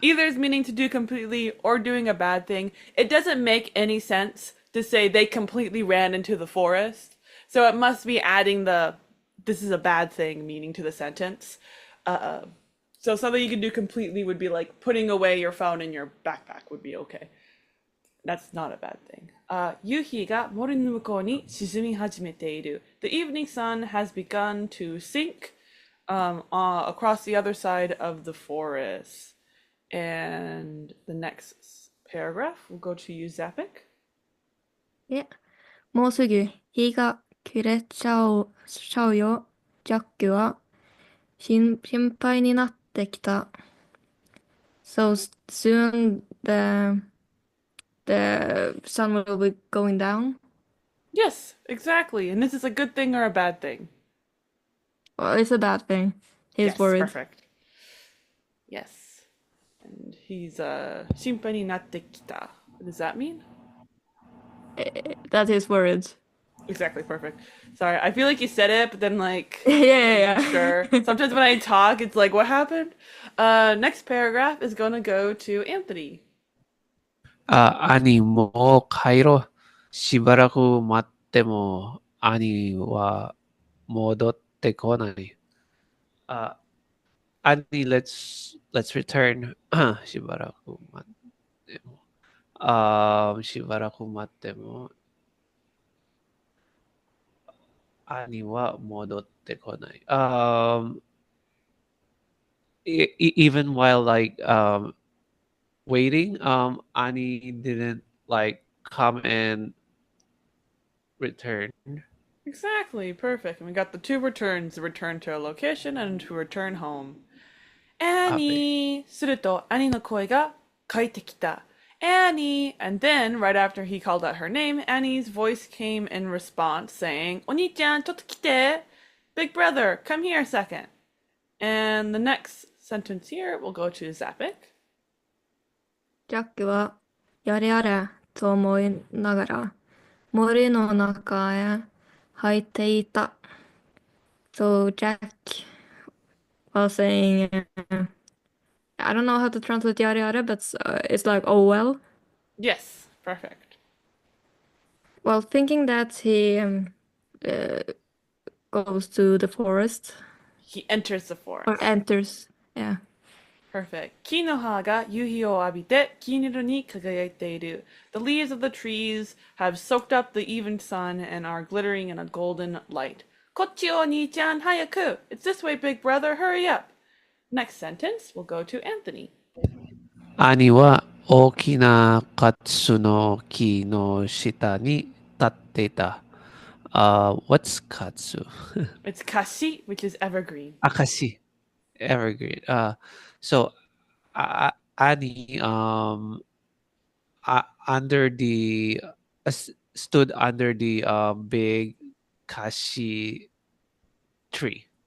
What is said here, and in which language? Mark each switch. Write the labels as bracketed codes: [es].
[en] either is meaning to do completely or doing a bad thing. It doesn't make any sense to say they completely ran into the forest. So it must be adding the this is a bad thing meaning to the sentence. So something you can do completely would be like putting away your phone in your backpack would be okay. That's not a bad thing. [ja] 夕日が森の向こうに沈み始めている. [en] The evening sun has begun to sink across the other side of the forest. And the next paragraph will go to you, Zapic. Yeah. [ja] もうすぐ日が暮れちゃうよ。ジャックは心配になってきた。 [en] So soon the sun will be going down. Yes, exactly. And this is a good thing or a bad thing? Well, it's a bad thing. He's Yes, worried. perfect. Yes. And he's [ja] 心配になってきた. [en] What does that mean? That is worried. Exactly, perfect. Sorry, I feel like you said it, but then like Yeah. sure. Sometimes when I talk, it's like, what happened? Next paragraph is gonna go to Anthony. [ja] 兄もう帰ろう。しばらく待っても兄は戻ってこない。兄、 [en] let's return. [ja] しばらく待っても。しばらく待っても兄は戻ってこない。 [en] Even while waiting, Annie didn't come and return. Exactly, perfect. And we got the two returns, the return to a location and to return home. Annie! [ja] すると、兄の声が返ってきた. [en] Annie! And then, right after he called out her name, Annie's voice came in response saying, [ja] お兄ちゃん、ちょっと来て! [en] Big brother, come here a second. And the next sentence here will go to Zapic. [ja] ジャックはやれやれと思いながら森の中へ入っていた。 [en] So Jack was saying, I don't know how to translate yada yada, but it's like, oh well. Yes, perfect. Well, thinking that he goes to the forest He enters the forest. or enters, yeah. Perfect. [ja] 木の葉が夕日を浴びて金色に輝いている. [en] The leaves of the trees have soaked up the even sun and are glittering in a golden light. [ja] こっちお兄ちゃん早く. [en] It's this way, big brother. Hurry up. Next sentence will go to Anthony. [ja] 兄は大きなカツの木の下に立っていた。 [en] What's katsu? It's kashi, which is evergreen. Akashi. Evergreen. So Annie under the stood under the big kashi tree.